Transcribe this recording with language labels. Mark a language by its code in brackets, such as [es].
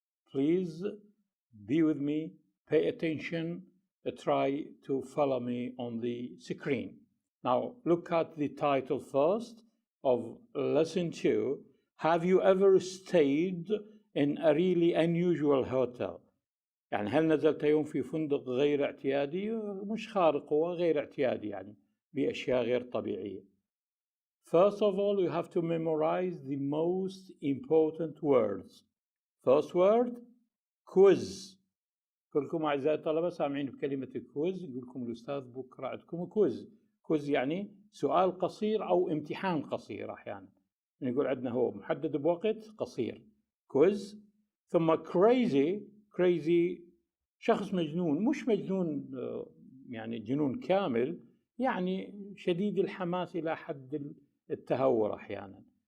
[en] Please be with me, pay attention, try to follow me on the screen. Now look at the title first of lesson 2. Have you ever stayed in a really unusual hotel? [ar] يعني هل نزلت يوم في فندق غير اعتيادي؟ مش خارق، هو غير اعتيادي يعني بأشياء غير طبيعية. [en] First of all, you have to memorize the most important words. First word, quiz. [ar] كلكم أعزائي الطلبة سامعين بكلمة quiz، يقول لكم الأستاذ بكرة عندكم quiz. quiz يعني سؤال قصير أو امتحان قصير أحيانا. نقول عندنا هو محدد بوقت قصير quiz. ثم crazy شخص مجنون، مش مجنون يعني جنون كامل، يعني شديد الحماس إلى حد التهور أحيانا.